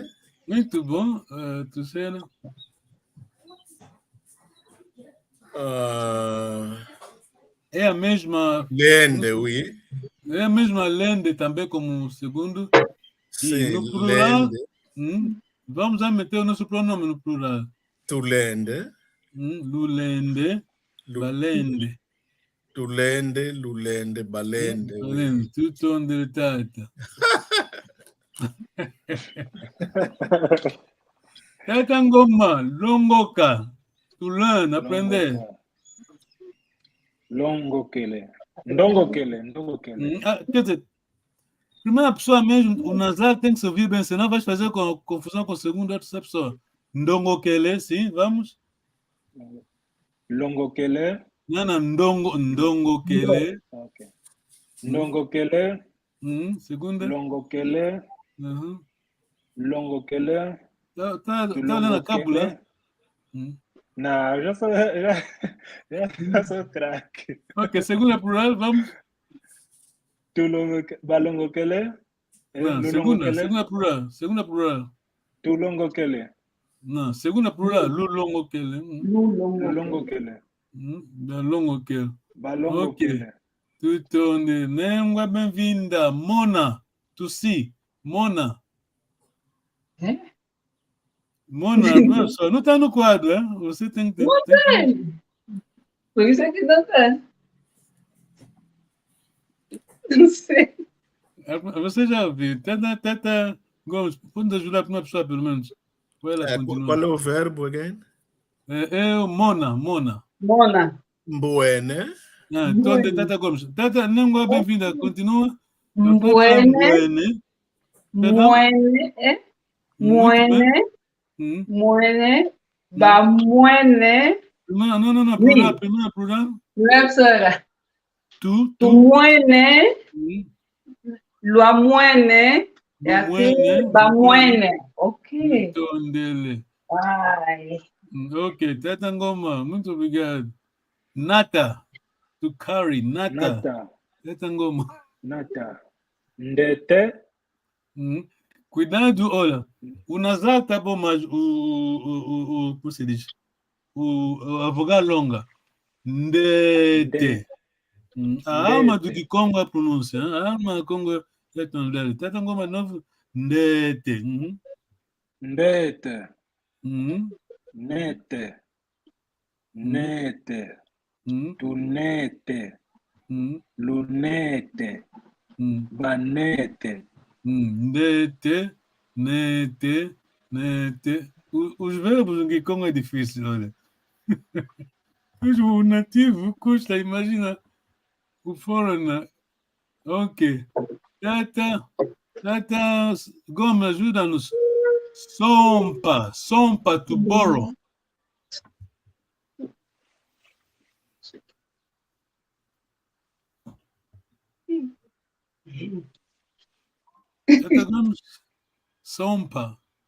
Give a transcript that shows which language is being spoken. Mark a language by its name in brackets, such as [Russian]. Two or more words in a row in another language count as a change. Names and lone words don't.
[Portuguese] Muito bom. Terceira. É a mesma. [Kongo] Lende, oui. [Portuguese] É a mesma lende também como o segundo. Sim, e no plural, [Kongo] lende. [Portuguese] Vamos a meter o nosso pronome no plural. [Kongo] Tulende. Lulende. Balende. Tulende, lulende, balende. Balende. Tutto onde tata. Tata Ngoma, longoka. [English] To learn, [Portuguese] aprender. [Kongo] Longokele. Ndongokele. [Portuguese] Quer dizer, primeira pessoa mesmo, o nasal tem que se ouvir bem, senão vai fazer confusão com a segunda ou terceira pessoa. Ndongokele, sim, vamos? [Kongo] Longokele. [Portuguese] Não, [Kongo] ndongokele. Ok. Ndongokele. [Portuguese] Segunda. [Kongo] Longokele. Longokele. [Portuguese] Tá olhando a cábula? Não, já sou craque. Ok, segunda plural, vamos? [Kongo] Balongokele. [Portuguese] Não, segunda plural. [Kongo] Tulongokele. [Portuguese] Não, segunda plural, [Kongo] lulongokele. Lulongokele. Balongokele. Balongokele. [Portuguese] Ok. Tudo língua bem-vinda. [Kongo] Mona, [English] to see. [Kongo] Mona. Mona, [Portuguese] não está no quadro, hein? Você tem que... Não tem. Por isso é que não tem. Não sei. Você já viu. Tata Gomes, pode ajudar para uma pessoa, pelo menos. Qual é o verbo, [English] again? [Kongo] Mona. Mona. Mbuene. [Portuguese] Então, Tata Gomes. Tata, língua bem-vinda. Continua. [Kongo] Muene. Muene. Muene. Muene. Bamwene. [Portuguese] Não, [French] Oui. [Portuguese] plural. Professora. [Kongo] Tu. Tumwene. Luamwene. [Portuguese] É aqui. [Kongo] Bamwene. Ok. Tondele. Ai. [Portuguese] Ok, Tata Ngoma, muito obrigado. [Kongo] Nata. [English] To carry. [Kongo] Nata. Tata Ngoma. Nata. Ndete. [Portuguese] Cuidado, olha. O nasal tá bom, mas como se diz? A vogal longa. Ndete. A alma do Kikongo é a pronúncia. A alma do Congo é tondele. Tata Ngoma novo. Ndete. [Kongo] Ndete. Nete. Nete. Tunete. Lunete. Banete. Nete. Nete. Nete. [Portuguese] Os verbos no Kikongo é difícil, olha. O nativo custa, imagina o foreigner. Ok. Tata Gomes, ajuda-nos. [Kongo] Sompa, [English] to borrow. [Kongo] Tata Gomes, sompa.